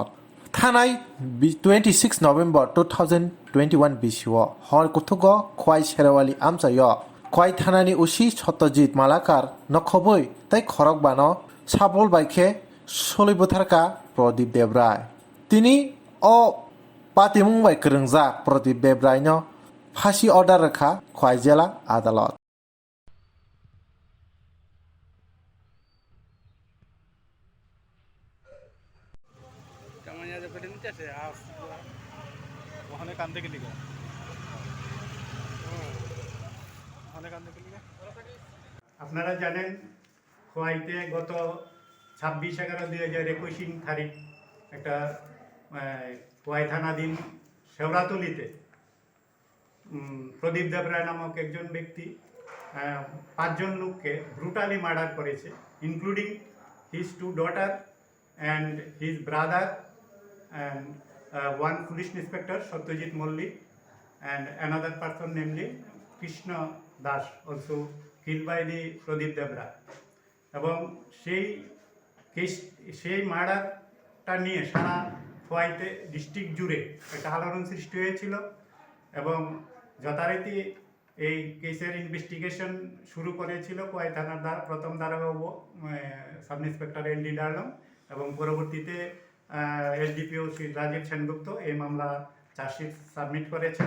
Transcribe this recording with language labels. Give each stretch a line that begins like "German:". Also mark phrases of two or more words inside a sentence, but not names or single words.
Kok Borok: Thanai 26 November 2021 BCO Hor Kutugo Khwai Sherewali Amsayo Khwai Thanani Usi Satyajit Malakar no Khobwi Tai Khorokbano Sabol Baike Sulwi Bwtharka Pradip Debrai. Tini o Patimung Bai Krungjak Pradip Debrai no Fasi order reka Khwai Jela adalat.
Bangla: ওখানে কান্দে গেলি আপনারা জানেন খোয়াইতে গত 26/11/2021 তারিখ একটা খোয়াই থানাধীন শেওড়াতলিতে প্রদীপ দেবরায় নামক একজন ব্যক্তি 5 জন লোককে
English: brutally murder
Bangla: করেছে,
English: including his 2 daughter and his brother and one police inspector Satyajit Mollik and another person namely Krishna Das also killed by the Pradip Debra.
Bangla: এবং সেই মার্ডারটা নিয়ে সারা খোয়াইতে ডিস্ট্রিক্ট জুড়ে একটা আলোড়ন সৃষ্টি হয়েছিল এবং যথারীতি এই কেসের ইনভেস্টিগেশন শুরু করেছিল খোয়াই থানার প্রথম দারোগা
English: sub inspector
Bangla: এনডি ডার্লং এবং পরবর্তীতে এসডিপিও শ্রী রাজীব সেনগুপ্ত এই মামলা
English: chargesheet submit
Bangla: করেছেন।